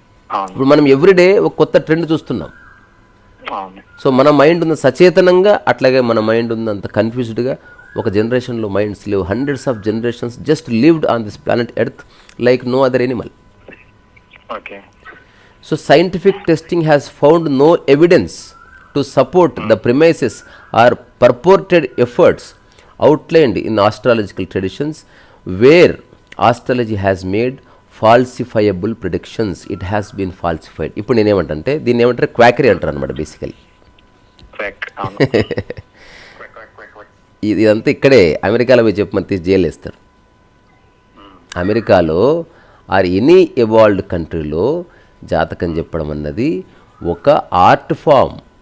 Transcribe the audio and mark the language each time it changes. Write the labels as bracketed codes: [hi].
[te] అవును ఇప్పుడు మనం ఎవ్రీడే ఒక కొత్త ట్రెండ్ చూస్తున్నాం. అవును సో మన మైండ్ ఉన్న సచేతనంగా, అట్లాగే మన మైండ్ ఉన్నంత కన్ఫ్యూజ్డ్గా ఒక జనరేషన్లో మైండ్స్ లేవు. [en] Hundreds of generations just lived on this planet earth like no other animal. Okay So scientific testing has found no evidence to support the premises or purported efforts outlined in astrological traditions where astrology has made falsifiable predictions. It has been falsified. [te] ఇప్పుడు నేనేమంటే దీన్ని ఏమంటారు, quackery అంటారు అనమాట basically. Quack అవును ఇదంతా ఇక్కడే అమెరికాలో పోయి చెప్పమని తీసి జైలు వేస్తారు. అమెరికాలో ఆర్ ఎనీ ఎవాల్వ్డ్ కంట్రీలో జాతకం చెప్పడం అన్నది ఒక ఆర్ట్ ఫామ్,